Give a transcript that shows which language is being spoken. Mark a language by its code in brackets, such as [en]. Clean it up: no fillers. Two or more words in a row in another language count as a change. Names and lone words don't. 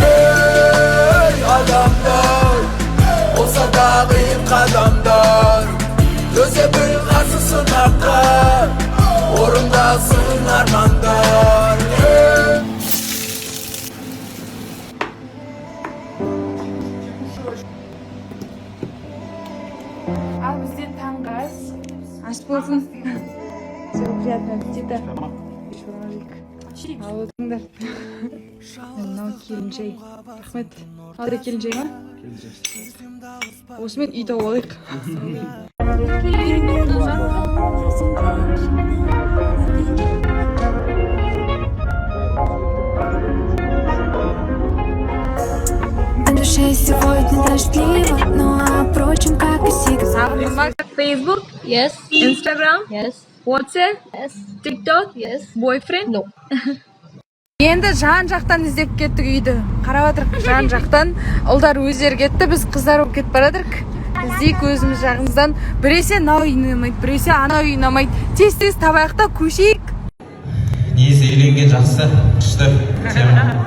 [kk] Ей адамдар, болса да қиын қадамдар, төзе біл қарсы сынаққа, орындалсын армандар. Ал бізден таңғы ас. Аш болсын. [ru] Всего приятного аппетита. [kk] Ал отырыңдар. Мынау келіншей. Рахмет. Қадыр келіншей ма? Келіншей. Осымен үй тауып алайық. [ru] На душе сегодня дождливо, но впрочем, как и всегда. [en] Facebook? Yes. Instagram? Yes. WhatsApp? Yes. TikTok? Yes. Boyfriend? No. [kk] Енді жан-жақтан іздеп кеттік үйді. Қарап жатырық жан-жақтан. Ұлдар өздері кетті, біз қыздар болып кетіп бара жатырық. Іздейік өзіміз жағымыздан. Біресе мынау үй ұнамайды, біресе анау үй ұнамайды. Тез-тез табайық та көшейік. Негізі үйленген жақсы, күшті тема.